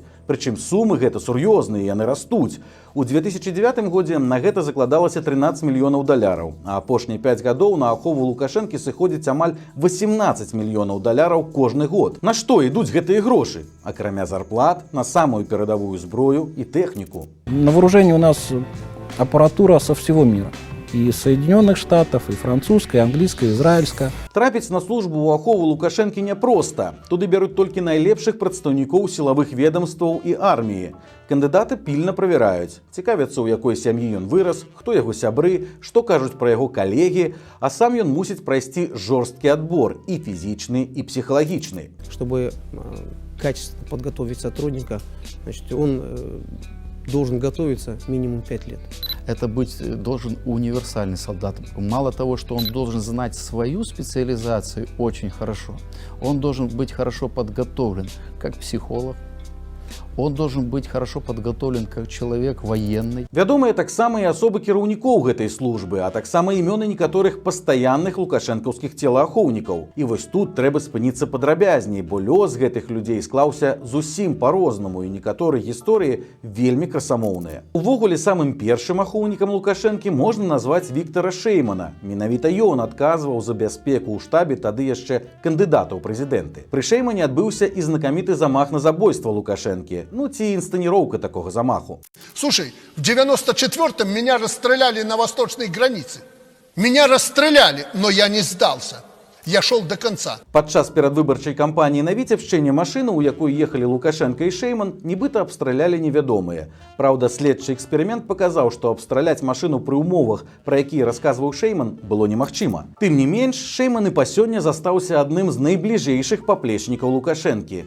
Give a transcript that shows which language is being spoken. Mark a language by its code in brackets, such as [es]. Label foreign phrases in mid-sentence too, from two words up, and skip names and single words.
[be] Прычым сумы гэта сур'ёзныя, яны растуць. У 2009 годзе на гэта закладалася $13 мільёнаў, а апошнія 5 гадоў на ахову Лукашэнкі сыходзіць амаль $18 мільёнаў кожны год. На што ідуць гэтыя грошы? Акрамя зарплат, на самую перадавую зброю і тэхніку. [ru] На вооружении у нас аппаратура со всего мира. И Соединенных Штатов, и французская, и английская, и израильская. [be] Трапіць на службу ў ахову Лукашэнкі няпроста. Туды бяруць толькі найлепшых прадстаўнікоў сілавых ведомстваў і арміі. Кандыдаты пільна правяраюць, цікавяцца, у якой сям'і ён вырас, хто яго сябры, што кажуць пра яго калегі, а сам ён мусіць прайсці жорсткі адбор і фізічны, і псіхалагічны. [ru] Чтобы качественно подготовить сотрудника, значит, он должен готовиться минимум 5 лет. Это быть должен универсальный солдат. Мало того, что он должен знать свою специализацию очень хорошо, он должен быть хорошо подготовлен как психолог, он должен быть хорошо подготовлен как человек военный. [be] Вядомыя таксама і асобы кіраўнікоў гэтай службы, а таксама імёны некаторых пастаянных лукашэнкаўскіх целаахоўнікаў. І вось тут трэба спыніцца падрабязней, бо лёс гэтых людзей склаўся зусім па-рознаму, і некаторыя гісторыі вельмі красамоўныя. Увогуле, самым першым ахоўнікам Лукашэнкі можна назваць Віктара Шэймана. Менавіта ён адказваў за бяспеку ў штабе тады яшчэ кандыдата ў прэзідэнты. Пры Шэймане адбыўся і знакаміты замах на забойства Лукашэнкі. [ru] Ну, ці инсценировка такого замаху. Слушай, в 94-м меня расстреляли на восточной границе. Меня расстреляли, но я не сдался. Я шел до конца. [be] Падчас перадвыбарчай кампаніі на Віцебшчыне машыну, у якой ехалі Лукашенко і Шэйман, нібыта абстралялі невядомыя. Праўда, следчы эксперымент паказаў, што абстраляць машыну пры умовах, пра якія расказваў Шэйман, было немагчыма. Тым не менш, Шэйман і па сёння застаўся адным з найбліжэйшых паплечнікаў Лукашэнкі.